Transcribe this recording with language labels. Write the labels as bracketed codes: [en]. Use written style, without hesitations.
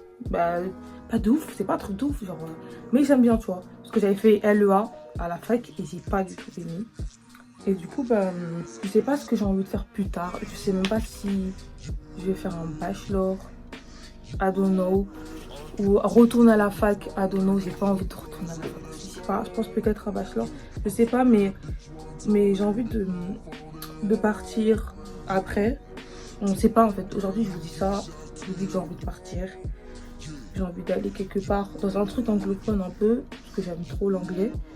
[fr] Bah, pas de ouf, c'est pas un truc de ouf, genre, mais j'aime bien, tu vois. Parce que j'avais fait LEA à la fac et j'ai pas du tout aimé. Et du coup, bah, je sais pas ce que j'ai envie de faire plus tard. Je sais même pas si je vais faire un bachelor, [en] I don't know. [fr] Ou retourner à la fac, [en] I don't know. [fr] J'ai pas envie de retourner à la fac. Je sais pas, je pense peut-être un bachelor. Je sais pas, mais j'ai envie de partir après. On sait pas en fait. Aujourd'hui, je vous dis ça. Je vous dis que j'ai envie de partir. J'ai envie d'aller quelque part dans un truc anglophone un peu, parce que j'aime trop l'anglais.